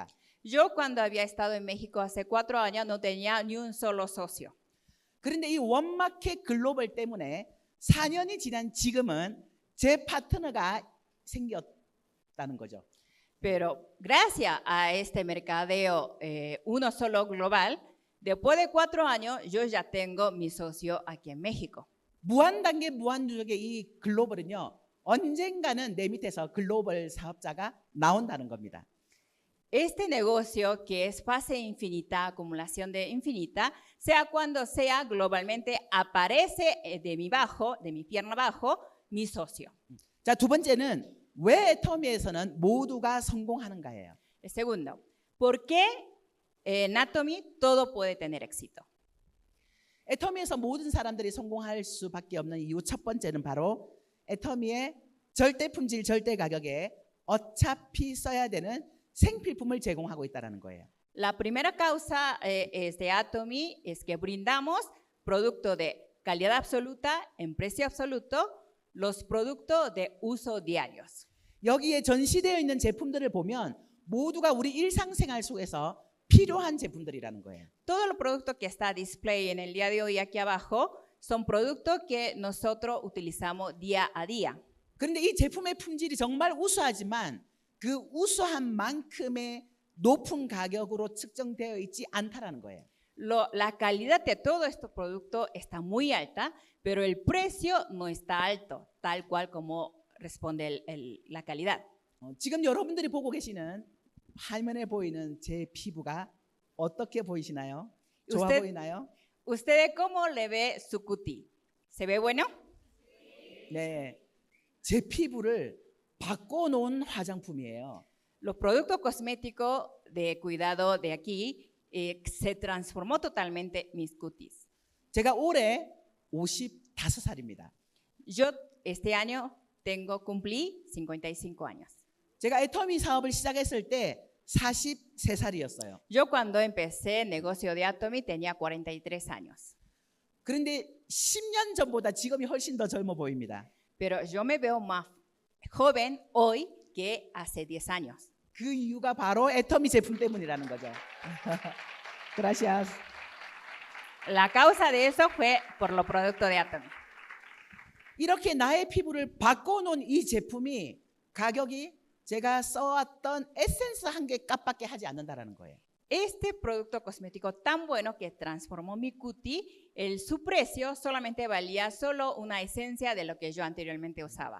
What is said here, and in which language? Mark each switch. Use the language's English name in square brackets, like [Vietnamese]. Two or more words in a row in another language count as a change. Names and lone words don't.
[Spanish] Yo cuando había estado en México hace 4 años no tenía ni un solo socio. [Korean] 그런데 이 원마켓 글로벌 때문에 4년이 지난 지금은 제 파트너가 생겼다는 거죠. [Spanish] Pero gracias a este mercadeo uno solo global, después de 4 años yo ya tengo mi socio aquí en México. [Korean] 무한단계 무한누적의 이 글로벌은요. 언젠가는 내 밑에서 글로벌 사업자가 나온다는 겁니다. [Spanish] Este negocio que es fase infinita, acumulación de infinita, sea cuando sea globalmente, aparece de mi pierna abajo, mi socio. [Korean] 자, 두 번째는 왜 애터미에서는 모두가 성공하는가예요. [Spanish] El segundo, ¿por qué en Atomy todo puede tener éxito? [Korean] 애터미에서 모든 사람들이 성공할 수밖에 없는 이유 첫 번째는 바로 애터미의 절대 품질, 절대 가격에 어차피 써야 되는 생필품을 제공하고 있다는 거예요. [Spanish] La primera causa de Atomy es que brindamos productos de calidad absoluta, en precio absoluto, los productos de uso diarios. [Korean] 여기에 전시되어 있는 제품들을 보면 모두가 우리 일상생활 속에서 필요한 제품들이라는 거예요. [Spanish] Todos los productos que está display en el día de hoy aquí abajo son productos que nosotros utilizamos día a día. [Korean] 그런데 이 제품의 품질이 정말 우수하지만 그 우수한 만큼의 높은 가격으로 측정되어 있지 않다라는 거예요. [Spanish] La calidad de todos estos productos está muy alta, pero el precio no está alto, tal cual como responde la calidad. [Korean] 지금 여러분들이 보고 계시는 화면에 보이는 제 피부가 어떻게 보이시나요? 좋아 보이나요? [Spanish] ¿Usted cómo le ve su cutis? ¿Se ve bueno? [Korean] 네, 제 피부를 바꿔놓은 화장품이에요. [Spanish] Los productos cosméticos de cuidado de aquí se transformó totalmente mis cutis. [Korean] 제가 올해 55살입니다. [Spanish] Yo este año cumplí 55 años. [Korean] 제가 애터미 사업을 시작했을 때 43살이었어요. [Spanish] Yo cuando empecé el negocio de Atomy tenía 43 años. [Korean] 그런데 10년 전보다 지금이 훨씬 더 젊어 보입니다. [Spanish] Pero yo me veo más joven hoy que hace 10 años. [Korean] 그 이유가 바로 애터미 제품 때문이라는 거죠. [Spanish] Gracias. La causa de eso fue por los productos de Atomy. [Korean] 이렇게 나의 피부를 바꿔놓은 이 제품이 가격이 제가 써왔던 에센스 한 개 값밖에 하지 않는다라는 거예요. [Spanish] Este producto cosmético tan bueno que transformó mi cutis, su precio solamente valía solo una esencia de lo que yo anteriormente usaba.